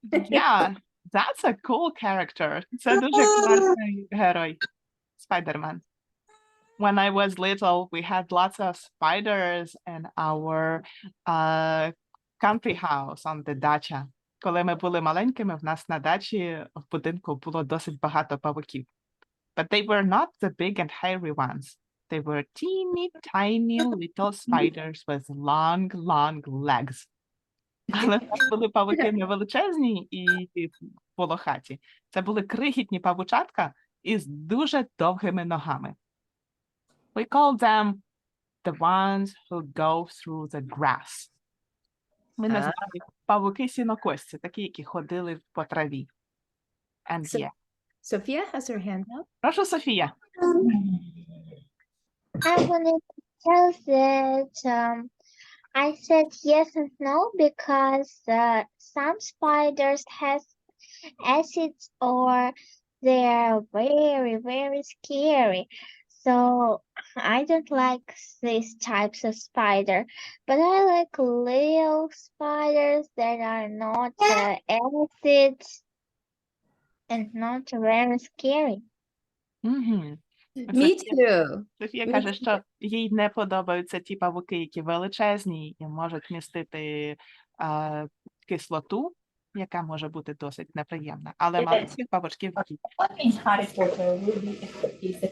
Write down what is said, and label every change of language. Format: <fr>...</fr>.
<en>yeah, that's a cool character.</en> <uk>Це дуже класний герой. Spider-Man.</uk> <en>When I was little, we had lots of spiders in our country house on the dacha.</en> <uk>Коли ми були маленькими, в нас на дачі в будинку було досить багато павуків.</uk> <en>But they were not the big and hairy ones. They were teeny tiny little spiders with long, long legs.</en> <uk>Але це були павуки не величезні і волохаті. Це були крихітні павучатка із дуже довгими ногами.</uk> <en>We call them the ones who go through the grass.</en> <uk>Ми називали їх павуки-сінокосці, такі, які ходили по траві.</uk> <en>And So- yeah. Sophia has her hand up.</en> <uk>Прошу, Софія.</uk> <en>I wanted to tell that I said yes and no because some spiders has acids or they are very, very scary. So I don't like these types of spider, but I like little spiders that are not acid and not very scary. Мгм. Me too.</en> <uk>Софія Мені каже, що їй не подобаються ті павуки, які величезні і можуть містити кислоту, яка може бути досить неприємна. Але маленьких павучків ні.</uk> <en>What means Harry Potter will be is the</en>